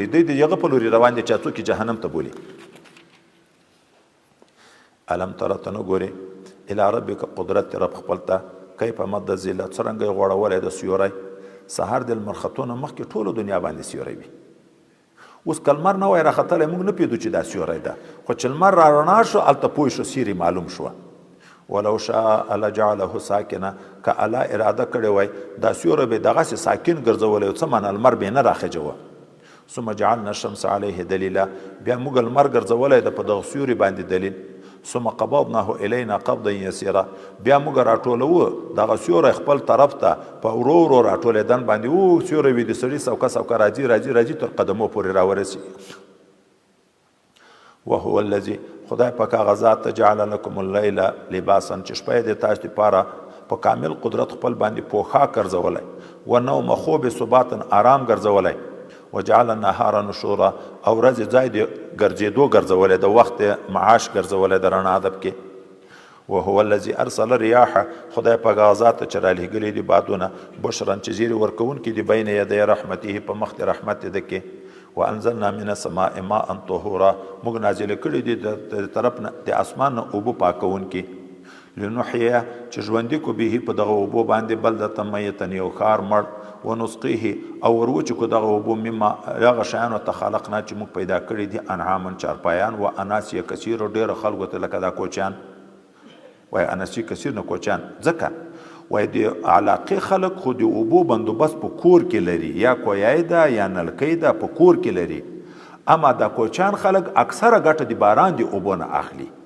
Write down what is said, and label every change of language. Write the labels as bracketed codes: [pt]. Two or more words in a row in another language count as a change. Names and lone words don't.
[ps] دوی د هغه په لوري روان دي چې څوک یې جهنم ته بولي. [ar] الم تر [ps] ته نه ګورې [ar] الی ربک، [ps] قدرت رب خپل ته، [ar] کیف مد الظل، [ps] څرنګه یې غوړولی د سیوری، سهار د لمر ختونه مخکې ټوله دنیا باندې سیوری وي. اوس که لمر نه وای راختلی موږ نه پوهېدو چې دا سیوری ده، خو چې لمر را رڼا شو هلته پوه شو سیري معلوم شوه. [ar] ولو شاء لجعله ساکنه، [ps] که الله اراده کړې وای دا سیوری به دغسې ساکن ګرځولی، څه معنی لمر به نه راخجوه. [ar] ثم جعلنا الشمس علیه دلیلا، [ps] بیا موږ لمر ګرځولی ده په دغه سیوري باندې دلیل. [ar] ثم قبضناه الینا قبضا یسیرا، [ps] بیا موږ راټولوو دغه سیوری خپل طرف ته په ورو ورو راټولېدن باندې. او سیوری وي د سړي سوکه سوکه راځي راځي راځي تر قدمو پورې راورسي. [ar] وهو الذي، [ps] خدای پاک هغه ذات ته [ar] جعل لکم اللیل لباسا، [ps] چې شپه یې د تاسو دپاره په کامل قدرت خپل باندې پوښاک ګرځولی، ونوم خوب ثباتا آرام ګرځولی، [ar] وجعل النهار نشورا، [ps] او ورځې ځای د ګرځېدو ګرځولی، د وخت معاش ګرځولی د رڼا ادب کې. [ar] وهو الذي ارسل الرياح، [ps] خدای پاک هغه ذات ته چې رالیږلي دي بادونه، بشرا چې زیري ورکوونکي دي، [ar] بین یدی رحمته، [ps] په مخ د رحمت ده کې. [ar] وانزلنا من السماء ماء طهورا، [ps] موږ نازل کړي دي د طرف نه د اسمان نه اوبه پاکوونکي. لنحیه، چې ژوندي کو به په دغه اوبو باندې [ar] بلدة میتا، [ps] یو ښار مړ، ونسقیه، او وروچ کو دغه اوبو مما هغه شیانو ته خلقنا چې موږ پیدا کړي دي، انعاما چارپایان، [ar] و اناسی کثیر، [ps] ډېر خلکو ته لکه دا کوچیان وای، [ar] اناسی کثیر [ps] نه کوچیان، ځکه وای د علاقې خلک خو د اوبو بندوبست په کور کې لري، یا کویای ده یا نلکۍ ده په کور کې لري، اما د کوچیان خلک اکثره ګټه د باران د اوبو نه اخلي.